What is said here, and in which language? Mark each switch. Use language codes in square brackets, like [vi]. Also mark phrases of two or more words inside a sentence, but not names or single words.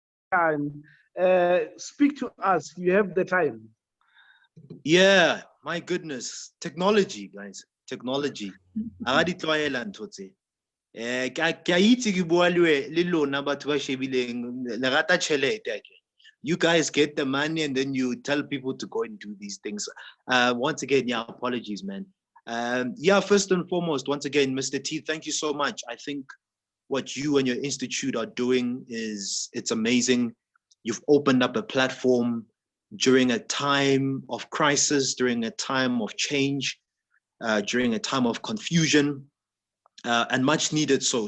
[en] time. Speak to us. You have the time. Yeah, my goodness. Technology, guys. Technology. [st] Agadi tlwaela ntho tse. Ke a itse ke bua le lona batho ba shebileng le rata tšhelete ake. [en] You guys get the money and then you tell people to go and do these things. Once again, yeah, apologies, man. Yeah, first and foremost, once again, Mr. T, thank you so much. I think what you and your institute are doing it's amazing. You've opened up a platform during a time of crisis, during a time of change, during a time of confusion, and much needed so.